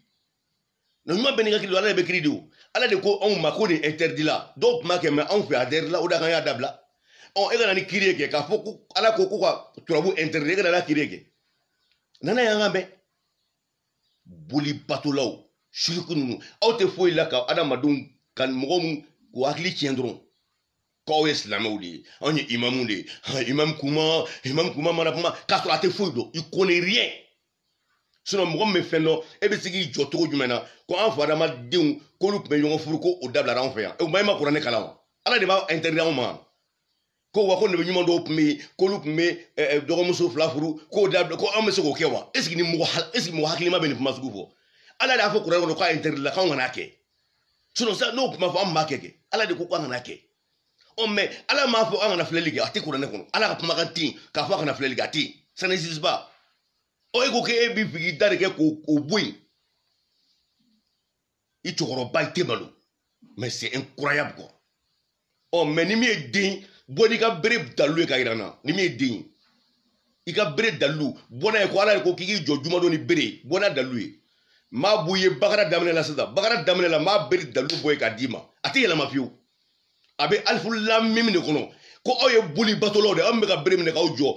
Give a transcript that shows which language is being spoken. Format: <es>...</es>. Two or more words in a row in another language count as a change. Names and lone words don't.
<bm>nabi ɲuman bɛɛ n'i ka kiri don ala de bɛ kiri di o ala de ko anw ma ko nin interdit la dɔw tun b'a kɛ mɛ anw fɛ a interdit la o de kan y'a dabila ɔ e ka na ni kiri ye kɛ k'a fɔ ko ala ko k'u ka turabu interdit e ka na n'a kiri ye kɛ nana y'an ka mɛn boli batolaw suruku ninnu aw tɛ foyi la ka adamadenw ka mɔgɔw mun k'u hakili tiɲɛ dɔrɔn k'aw ye silamɛw de ye anw ye imamu de ye imam kuma mana kuma k'a sɔrɔ a tɛ foyi dɔn</bm> <fr>i connais rien sinon</fr> <bm>mɔgɔ min bɛ fɛn dɔn e bɛ se k'i jɔ cogo jumɛn na ko an fa adamadenw k'olu tun bɛ ɲɔgɔn furu ko o dabilara anw fɛ yan o ma e ma kuranɛ kalan wa ala de b'a interdit anw ma ko wa ko nabi ɲuman dɔw tun bɛ yen k'olu tun bɛ dɔgɔmuso 2 furu k'o dabila ko anw bɛ se k'o kɛ wa</bm> <fr>est ce que</fr> <bm>mɔgɔ hakilima bɛ nin kuma sugu fɔ ala de y'a fɔ kuranɛ kɔnɔ k'a interdit la k'anw kana kɛ sinon sisan n'o kuma fɔ an b'a kɛ ala de ko k'an kana kɛ ɔ mais ala m'a fɔ an kana filɛli kɛ a tɛ kuranɛ kɔnɔ ala ka kumakan tɛ yen k'a fɔ a kana filɛli kɛ a tɛ yen</bm> <fr>ça n'existe pas</fr> <bm>ɔ e ko k'e b'i fɛ k'i da de kɛ k'o bɔ yen i cɛkɔrɔba i tɛ malo</bm> <fr>mais c'est incroyable quoi</fr> <bm>ɔ mais ni min ye den bɔ n'i ka bere dalilu ye ka yira n na ni min ye den ye i ka bere dalilu bɔ n'a ye ko ala de ko k'i k'i jɔ jumadon ni bere bɔ n'a dalilu ye m'a b'u ye bakara daminɛ la sisan bakara daminɛ la m'a bere dalilu bɔ yen k'a d'i ma a tɛ yɛlɛma fiyewu a bɛ alifu lamim de kɔnɔ ko aw ye boli batolaw de aw min bɛ ka bere minɛ k'aw jɔ</bm>